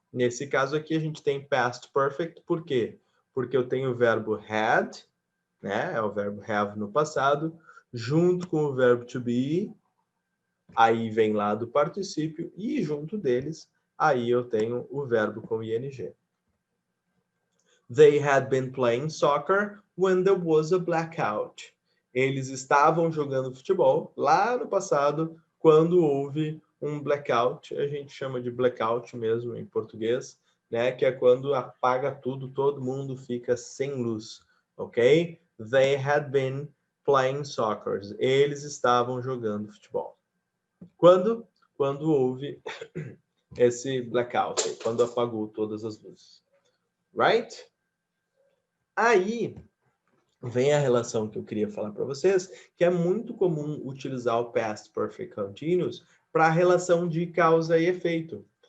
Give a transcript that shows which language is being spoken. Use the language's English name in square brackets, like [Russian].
[Portuguese] Nesse caso aqui a gente tem past perfect, por quê? Porque eu tenho o verbo had, né? É o verbo have no passado, junto com o verbo to be, aí vem lá do particípio, e junto deles, aí eu tenho o verbo com ing. [English] They had been playing soccer when there was a blackout. [Portuguese] Eles estavam jogando futebol lá no passado, quando houve um blackout. A gente chama de blackout mesmo em português, né? Que é quando apaga tudo, todo mundo fica sem luz, ok? [English] They had been playing soccer. [Portuguese] Eles estavam jogando futebol. Quando houve esse blackout, quando apagou todas as luzes. [English] Right? [Portuguese] Aí vem a relação que eu queria falar para vocês, que é muito comum utilizar o Past Perfect Continuous para a relação de causa e efeito.